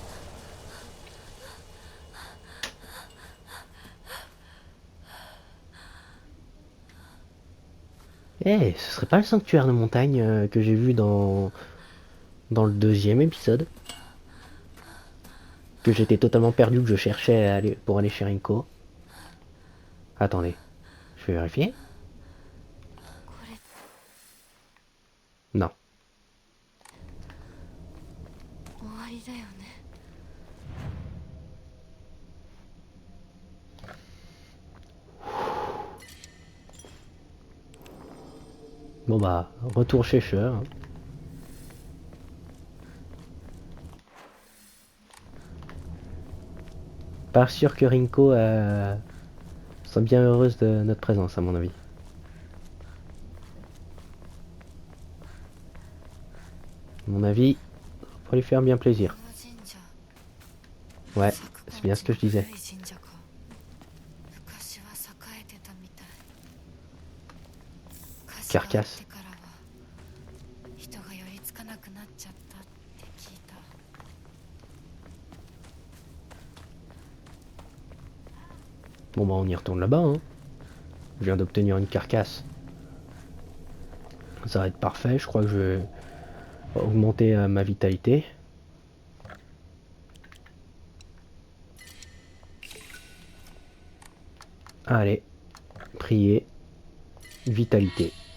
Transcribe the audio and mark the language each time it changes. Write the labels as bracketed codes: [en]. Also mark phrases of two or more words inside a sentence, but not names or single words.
[fr] Eh, ce serait pas le sanctuaire de montagne que j'ai vu dans le deuxième épisode? Que j'étais totalement perdu, que je cherchais à aller, pour aller chez Rinko. Attendez, je vais vérifier. [ja] これ [fr] Non. [ja] 終わりだよね [fr] Bon bah, retour chez Cher. Hein. Pas sûr que Rinko soit bien heureuse de notre présence, à mon avis. À mon avis, pour lui faire bien plaisir. [ja] この神社 [fr] Ouais, [ja] 昨 [fr] c'est bien ce que je [ja] 今の [fr] disais. [ja] 古い神社か昔は栄えてたみたい火事があってからは人が寄りつかなくなっちゃったって聞いた [fr] Bon bah on y retourne là-bas. Hein. Je viens d'obtenir une carcasse. Ça va être parfait. Je crois que je vais augmenter ma vitalité. Allez, prier, vitalité.